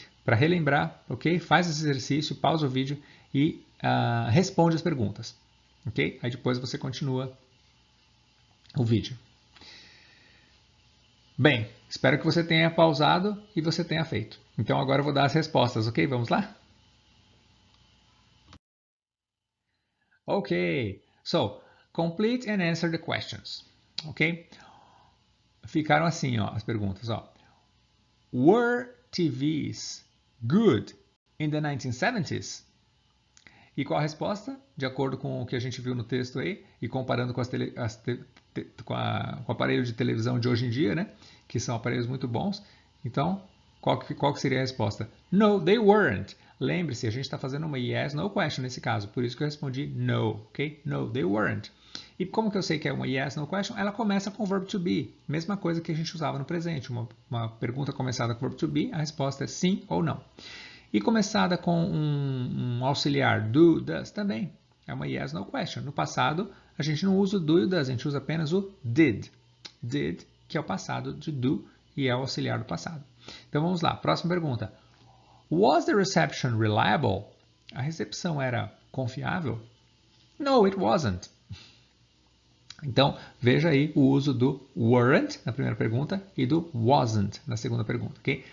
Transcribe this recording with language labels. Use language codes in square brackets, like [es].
[pt] Para relembrar, ok? Faz esse exercício, pausa o vídeo e responde as perguntas, ok? Aí depois você continua o vídeo. Bem, espero que você tenha pausado e você tenha feito. Então agora eu vou dar as respostas, ok? Vamos lá? [en] Ok, so, complete and answer the questions, ok? [pt] Ficaram assim, ó, as perguntas, ó. [en] Were TVs good in the 1970s? [pt] E qual a resposta? De acordo com o que a gente viu no texto aí, e comparando com, com o aparelho de televisão de hoje em dia, né? Que são aparelhos muito bons. Então, qual que seria a resposta? [en] No, they weren't. [pt] Lembre-se, a gente está fazendo uma yes, no question nesse caso. Por isso que eu respondi no, ok? [en] No, they weren't. [pt] E como que eu sei que é uma yes, no question? Ela começa com o verbo to be. Mesma coisa que a gente usava no presente. Uma pergunta começada com o verbo to be, a resposta é sim ou não. E começada com um auxiliar do, does, também. É uma yes, no question. No passado, a gente não usa o do e o does, a gente usa apenas o did. Did, que é o passado de do e é o auxiliar do passado. Então vamos lá, próxima pergunta. [en] Was the reception reliable? [pt] A recepção era confiável? [en] No, it wasn't. [pt] Então, veja aí o uso do weren't na primeira pergunta e do wasn't na segunda pergunta, ok?